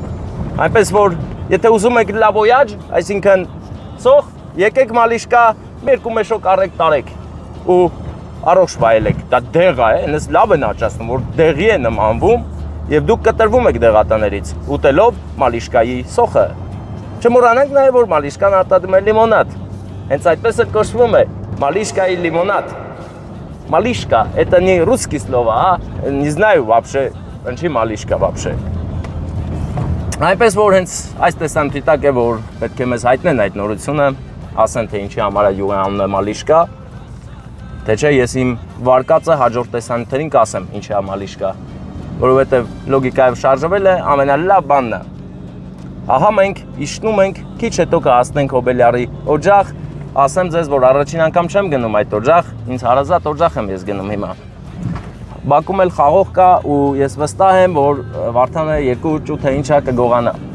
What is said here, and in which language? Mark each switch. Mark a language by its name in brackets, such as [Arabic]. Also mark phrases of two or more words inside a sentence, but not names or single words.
[Armenian] Այնպես որ եթե ուզում եք լավ օյաջ, այսինքն սոխ, եկեք Մալիշկա, երկու մեշոկ առեք տարեք ու առողջ վայելեք։ Դա դեղ է, այնպես լավ են աճացնում, որ դեղի է նմանվում։ Եվ դուք կտրվում եք դեղատներից, ուտելով Մալիշկայի սոխը։ Չմոռանանք նաև, որ Մալիշկան արտադրում է լիմոնադ։ Հենց այդպես էլ կոչվում է Մալիշկայի լիմոնադ։ Մալիշկա, [Russian] это не русский слово, не знаю вообще, [Armenian] ինչի Մալիշկա вообще։ Այնպես որ հենց այս տեսանյութակ է, որ պետք է մեզ հայտնեն այդ նորությունը, ասեն թե ինչի համար է յուղի անունը Մալիշկա, թե չէ ես իմ վարկածը հաջորդ տեսանյութերին կասեմ ինչի է Մալիշկա։ Որովհետև լոգիկայով շարժվել է ամենալավ բանն է։ Ահա մենք իջնում ենք, քիչ հետո կհասնենք Հոբելյարի օջախ, ասեմ ձեզ, որ առաջին անգամ չեմ գնում այդ օջախ, ինձ հարազատ օջախ եմ ես գնում հիմա։ Բաքում էլ խաղող կա ու ես վստահ եմ, որ Վարդանը երկու ճութը ինչա կգողանա։